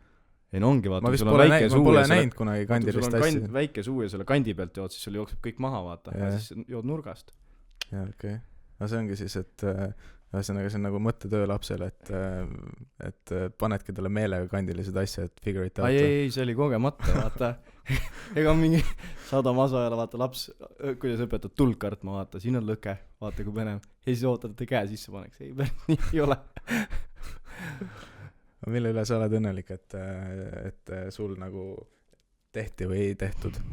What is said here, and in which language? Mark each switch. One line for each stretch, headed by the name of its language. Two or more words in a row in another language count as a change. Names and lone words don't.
Estonian: Ei no ongi, vaata. Ma vist pole näinud kunagi kandilist tassi. Väike suu ja selle kandi pealt jood, siis sul jookseb kõik maha, vaata. Ja siis jood nurgast. Ja okei. Aga see ongi siis, et ühesõnaga see on nagu mõttetöö lapsele, et panedki talle meelega kandilise tassi, et
English: figure it out.
Estonian: Ei, see oli kogemata, vaata. Ega mingi saada masajale, vaata, laps, kuidas õpetad tuld kartma, vaata, siin on lõke, vaata kui põnev. Ja siis ootad, et käe sisse paneks. Ei, nii ei ole. Mille üle sa oled õnnelik, et sul nagu tehti või ei tehtud,